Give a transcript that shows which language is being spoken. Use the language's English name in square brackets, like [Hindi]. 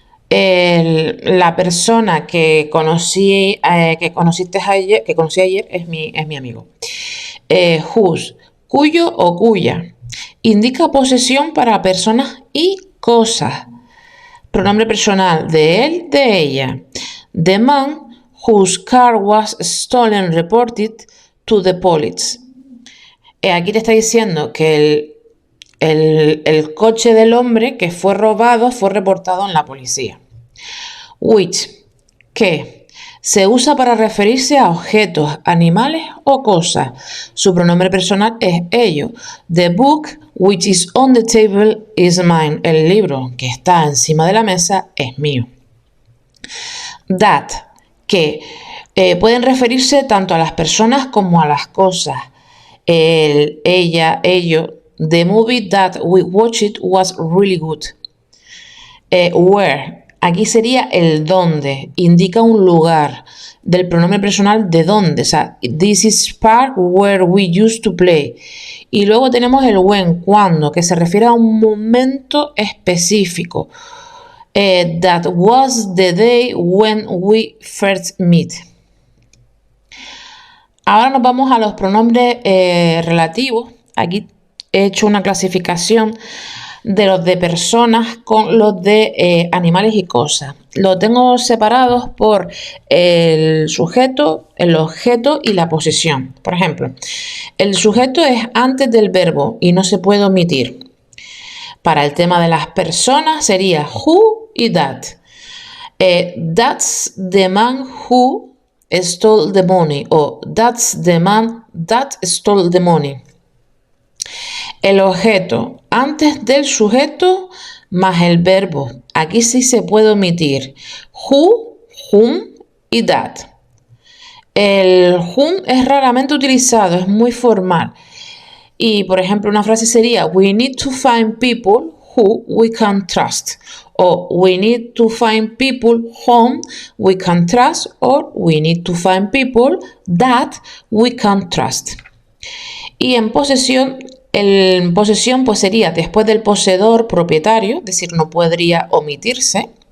[Spanish] La persona que conocí ayer es mi amigo. Whose, cuyo o cuya. Indica posesión para personas y cosas. Pronombre personal de él, de ella. [English] The man whose car was stolen reported to the police. [Spanish] Aquí te está diciendo que el coche del hombre que fue robado fue reportado en la policía. Which, que se usa para referirse a objetos, animales o cosas. Su pronombre personal es ello. [English] The book which is on the table is mine. [Spanish] El libro que está encima de la mesa es mío. That, que pueden referirse tanto a las personas como a las cosas. El, ella, ello. [English] The movie that we watched was really good. [Spanish] Where. Aquí sería el dónde. Indica un lugar. Del pronombre personal de dónde. O sea, [English] this is park where we used to play. [Spanish] Y luego tenemos el when, cuándo, que se refiere a un momento específico. [English] That was the day when we first met. [Spanish] Ahora nos vamos a los pronombres relativos. Aquí he hecho una clasificación de los de personas con los de animales y cosas. Los tengo separados por el sujeto, el objeto y la posesión. Por ejemplo, el sujeto es antes del verbo y no se puede omitir. Para el tema de las personas sería who y that. [English] That's the man who stole the money o that's the man that stole the money. [Spanish] El objeto antes del sujeto más el verbo. Aquí sí se puede omitir who, whom y that. El whom es raramente utilizado, es muy formal. Y, por ejemplo, una frase sería [English] we need to find people who we can trust. O we need to find people whom we can trust. Or we need to find people that we can trust. [Spanish] Y en posesión pues sería después del poseedor propietario, es decir, no podría omitirse.